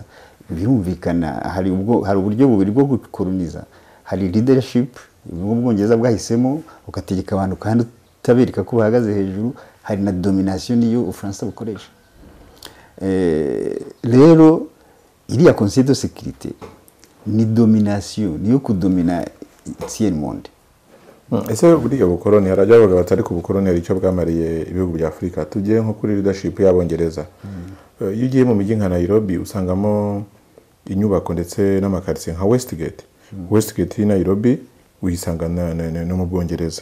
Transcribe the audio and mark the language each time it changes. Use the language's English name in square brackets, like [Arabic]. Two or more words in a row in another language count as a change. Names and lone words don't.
[Kinyarwanda] Birumvikana hari uburyo bubiri bwo gukoloniza. Hari leadership Ubwongereza bwahisemo ukategeka abantu kandi utabereka ko bahagaze hejuru. Hari na domination niyo Ufaransa bukoresha. Rero iriya Conseil de sécurité ni domination, niyo kudomina [French] tiers monde. [Kinyarwanda] Ese buriya bukoroni harajya bavuga batari ku bukoroni hari icyo bwamariye ibihugu bya Afurika. Tugiye nko kuri leadership y'Abongereza, iyo ugiye mu mijyi nka Nairobi usangamo inyubako ndetse n'amakartier nka Westgate. Westgate i Nairobi uyisanga no mu Bwongereza.